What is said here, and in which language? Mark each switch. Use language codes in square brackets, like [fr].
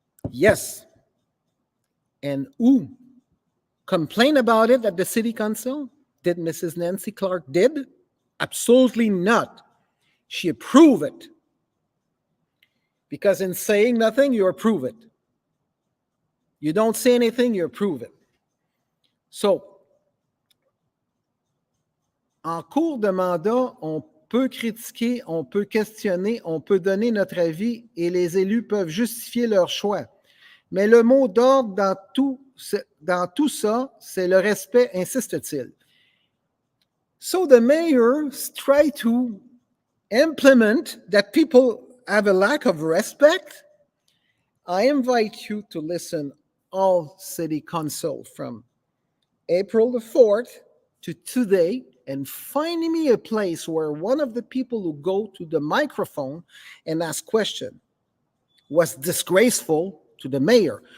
[en] Yes. And who complained about it at the city council? Did Mrs. Nancy Clark did? Absolutely not. She approved it. Because in saying nothing, you approve it. You don't say anything, you approve it. [fr] So, en cours de mandat, on peut critiquer, on peut questionner, on peut donner notre avis et les élus peuvent justifier leur choix. Mais le mot d'ordre dans tout ça, c'est le respect, insiste-t-il. [en] So the mayor tried to implement that people have a lack of respect. I invite you to listen all city council from April the 4th to today and find me a place where one of the people who go to the microphone and ask question was disgraceful to the mayor.